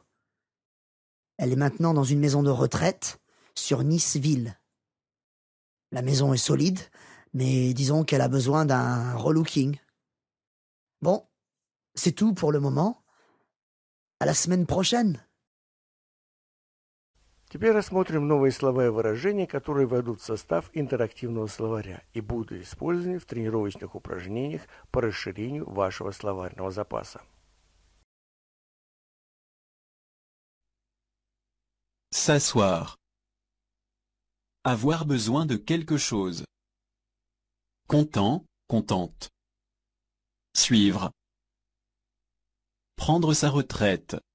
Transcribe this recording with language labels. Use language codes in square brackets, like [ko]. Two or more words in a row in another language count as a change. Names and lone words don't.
[fr] Elle est maintenant dans une maison de retraite sur Nice-Ville. La maison est solide, mais disons qu'elle a besoin d'un relooking. Bon, c'est tout pour le moment. À la semaine prochaine. [ru] Теперь рассмотрим новые слова и выражения, которые войдут в состав интерактивного словаря и будут использованы в тренировочных упражнениях по расширению вашего словарного запаса. [fr] S'asseoir. Avoir besoin de quelque chose. Content, contente. Suivre. Prendre sa retraite.